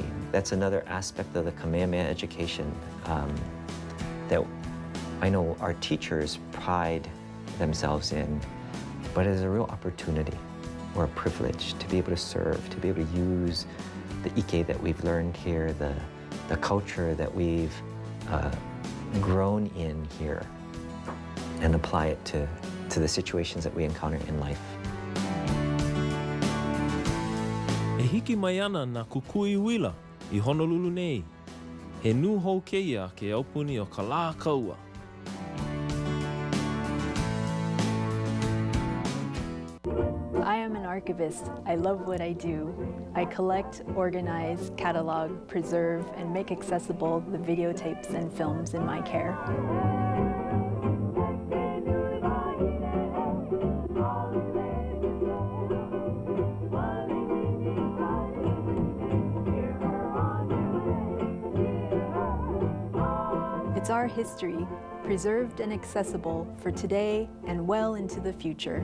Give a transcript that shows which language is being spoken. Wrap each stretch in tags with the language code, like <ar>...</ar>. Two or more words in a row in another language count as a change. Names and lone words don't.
<en>That's another aspect of the Kamehameha education that I know our teachers pride themselves in, but it is a real opportunity or a privilege to be able to serve, to be able to use the ike that we've learned here, the culture that we've grown in here, and apply it to the situations that we encounter in life.</en> <haw>E hiki mai ana na kukui wila I Honolulu nei. He nū hou keia ke aupuni o ka lā kaua.</haw> <en>I am an archivist. I love what I do. I collect, organize, catalog, preserve, and make accessible the videotapes and films in my care. It's our history, preserved and accessible for today and well into the future.</en>